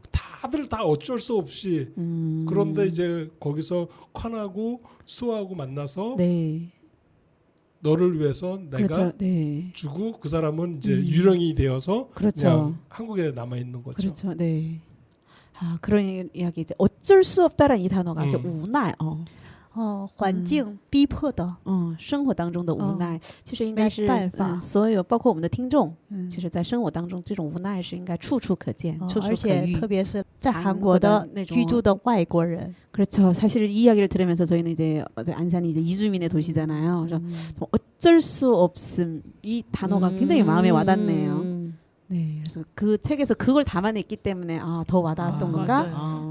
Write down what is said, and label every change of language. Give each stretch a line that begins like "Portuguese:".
Korean: 다들 다 어쩔 수 없이 그런데 이제 거기서 칸하고 수하고 만나서 네. 너를 위해서 내가 그렇죠. 네. 주고 그 사람은 이제 유령이 되어서 그렇죠. 그냥 한국에 남아 있는 거죠. 그렇죠. 네. 그런 이야기 이제 어쩔 수 없다라는 이 단어가 아주 우나
Chinese: 环境逼迫的，生活当中的无奈，其实应该是没办法所有包括我们的听众，嗯其实在生活当中这种无奈是应该处处可见，处处可而且遇。特别是在韩韩国国的的那种居住的外国人，
Korean: 그렇죠. 사실 이 이야기를 들으면서 저희는 이제 어제 안산이 이제 이주민의 도시잖아요. 그래서 어쩔 수 없음 이 단어가 굉장히 마음에 와닿네요. 네, 그래서 그 책에서 그걸 담아냈기 때문에 더 와닿았던 건가? 맞아요.